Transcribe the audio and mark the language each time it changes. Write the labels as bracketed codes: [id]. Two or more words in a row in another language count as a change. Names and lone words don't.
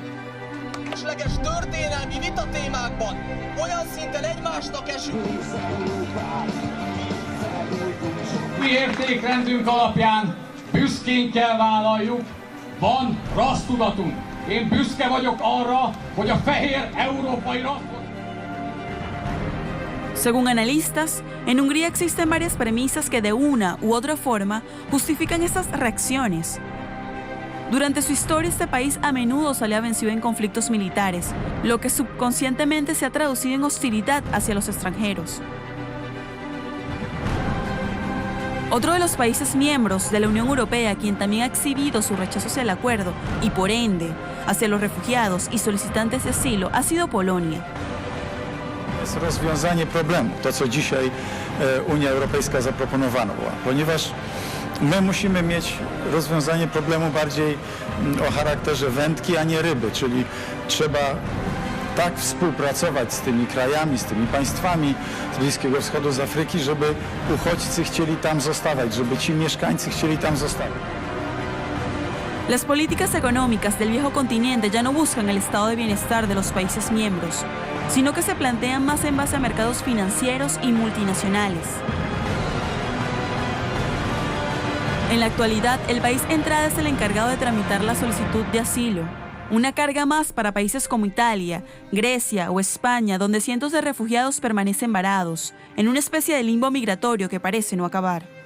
[hu] Esetleges történelmi vitatémákban olyan szinten egymásnak esünk. Mi értékrendünk alapján büszkén kell vállaljuk, van rassztudatunk. Én büszke vagyok arra, hogy a fehér európai rasszot... [es] Según analistas, en Hungría existen varias premisas que de una u otra forma justifican estas reacciones. Durante su historia, este país a menudo salía vencido en conflictos militares, lo que subconscientemente se ha traducido en hostilidad hacia los extranjeros. Otro de los países miembros de la Unión Europea, quien también ha exhibido su rechazo hacia el acuerdo y, por ende, hacia los refugiados y solicitantes de asilo, ha sido Polonia. [pl] Jest rozwiązanie problemu, to co dzisiaj Unia Europejska zaproponowała, ponieważ my musimy mieć rozwiązanie problemu bardziej o charakterze wędki, a nie ryby, czyli trzeba tak współpracować z tymi krajami, z tymi państwami z Bliskiego Wschodu, z Afryki, żeby uchodźcy chcieli tam zostawać, żeby ci mieszkańcy chcieli tam zostawać. [es] Las políticas económicas del viejo continente ya no buscan el estado de bienestar de los países miembros, sino que se plantean más en base a mercados financieros y multinacionales. En la actualidad, el país entrada es el encargado de tramitar la solicitud de asilo, una carga más para países como Italia, Grecia o España, donde cientos de refugiados permanecen varados, en una especie de limbo migratorio que parece no acabar.